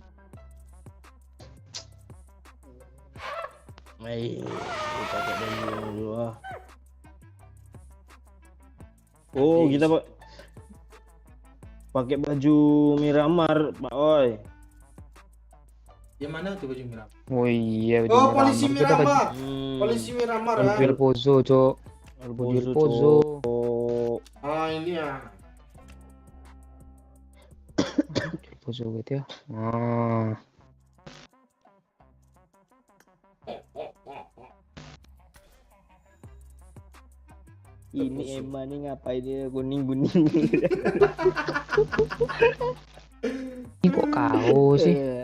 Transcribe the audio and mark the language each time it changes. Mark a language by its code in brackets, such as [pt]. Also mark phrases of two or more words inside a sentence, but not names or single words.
[id] Ayo, kita pakai baju dulu ah. Oh, kita pakai baju Miramar, Pak Oi. Yang mana tuh baju merah? Oh iya, Oh, polisi Kita baju- Miramar. Polisi Miramar ya. El Pozo, Cok. El Pozo. Ah, ini ya. El Pozo gitu ya. Ini Emma nih ngapain dia kuning-kuning. Ini kok kau sih?